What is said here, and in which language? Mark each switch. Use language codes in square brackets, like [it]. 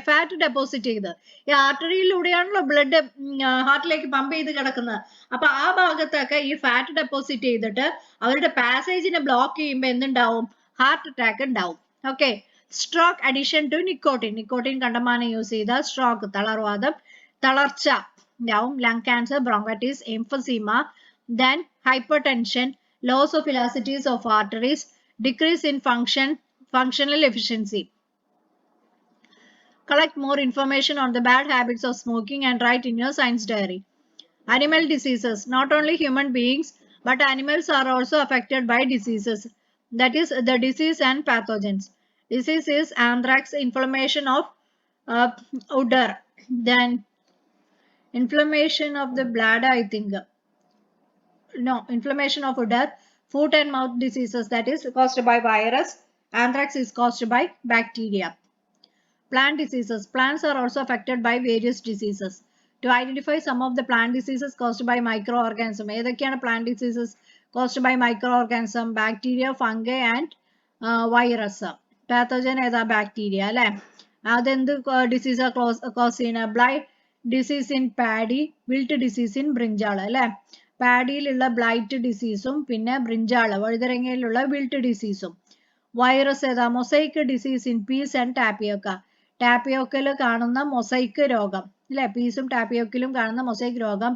[ml] Fat deposit ചെയ്ത്. ഈ ആർട്ടറിയിലൂടെയാണല്ലോ blood ഹാർട്ടിലേക്ക് pump ചെയ്ത് കിടക്കുന്നത്. അപ്പൊ ആ ഭാഗത്തൊക്കെ ഈ ഫാറ്റ് ഡെപ്പോസിറ്റ് ചെയ്തിട്ട് അവരുടെ പാസേജിനെ ബ്ലോക്ക് ചെയ്യുമ്പോൾ എന്തുണ്ടാവും? ഹാർട്ട് അറ്റാക്ക് ഉണ്ടാവും. Okay. Stroke, addition to nicotine കണ്ടമാനം യൂസ് ചെയ്ത സ്ട്രോക്ക്, തളർവാദം, തളർച്ച ഉണ്ടാവും. [en] Lung cancer, bronchitis, emphysema, then hypertension, loss of elasticities of arteries, decrease in functional efficiency. Collect more information on the bad habits of smoking and write in your science diary. Animal diseases. Not only human beings but animals are also affected by diseases. That is the disease and pathogens. Disease is anthrax, inflammation of udder, then inflammation of the bladder, I think. No, inflammation of udder, foot and mouth diseases, that is caused by virus. Anthrax is caused by bacteria. Plant diseases. Plants are also affected by various diseases. To identify some of the plant diseases caused by microorganism, [ml] ഏതൊക്കെയാണ് [en] plant diseases caused by microorganism? Bacteria, fungi and virus. [ml] Pathogen ഏതാ? Bacteria അല്ലെ. അതെന്ത് disease cause ചെയ്യുന്ന? [en] Blight disease in paddy, wilt disease in brinjal അല്ലെ. [ml] പാഡിയിലുള്ള blight ഡിസീസും പിന്നെ brinjal വഴുതരങ്ങയിലുള്ള wilt ഡിസീസും. Virus ഏതാ? [en] Mosaic disease in peas and tapioca. [ml] ടാപ്പിയോക്കയിൽ കാണുന്ന mosaic രോഗം അല്ലെ, പീസും ടാപ്പിയോക്കിലും കാണുന്ന മൊസൈക്ക് രോഗം.